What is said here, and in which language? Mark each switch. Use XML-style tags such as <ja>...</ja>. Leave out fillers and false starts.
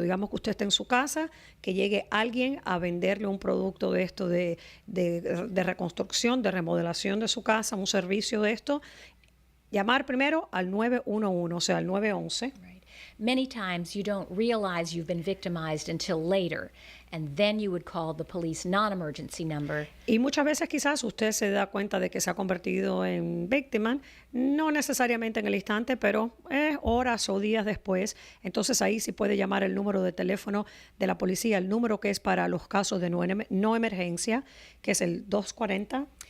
<es>Digamos que usted está en su casa, que llegue alguien a venderle un producto de esto, de reconstrucción, de remodelación de su casa, un servicio de esto. Llamar primero al 911, o sea, al 911.</es> <en>Right. Many times you don't realize you've been victimized until later, and then you would call the police non-emergency number.</en> <es>Y muchas veces quizás usted se da cuenta de que se ha convertido en víctima, no necesariamente en el instante, pero horas o días después. Entonces ahí sí puede llamar el número de teléfono de la policía, el número que es para los casos de no emergencia, que es el 240.</es>